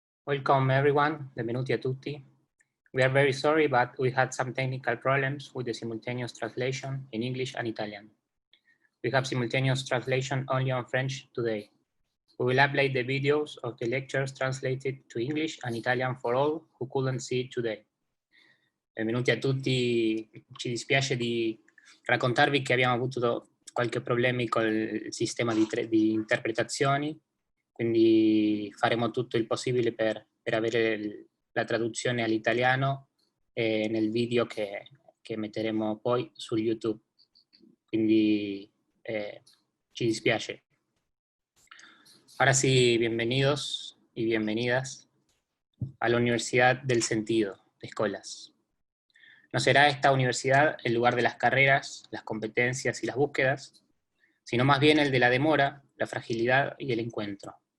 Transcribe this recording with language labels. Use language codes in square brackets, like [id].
[en] Welcome everyone, [it] benvenuti a tutti. [en] We are very sorry, but we had some technical problems with the simultaneous translation in English and Italian. We have simultaneous translation only on French today. We will upload the videos of the lectures translated to English and Italian for all who couldn't see it today. [it] Benvenuti a tutti, ci dispiace di raccontarvi che abbiamo avuto qualche problemi col sistema di interpretazioni, quindi faremo tutto il possibile per avere la traduzione all'italiano nel video che metteremo poi su YouTube. Quindi ci dispiace. [es] Ahora sí, bienvenidos y bienvenidas a la Universidad del Sentido, de Escolas. No será esta universidad el lugar de las carreras, las competencias y las búsquedas, sino más bien el de la demora, la fragilidad y el encuentro.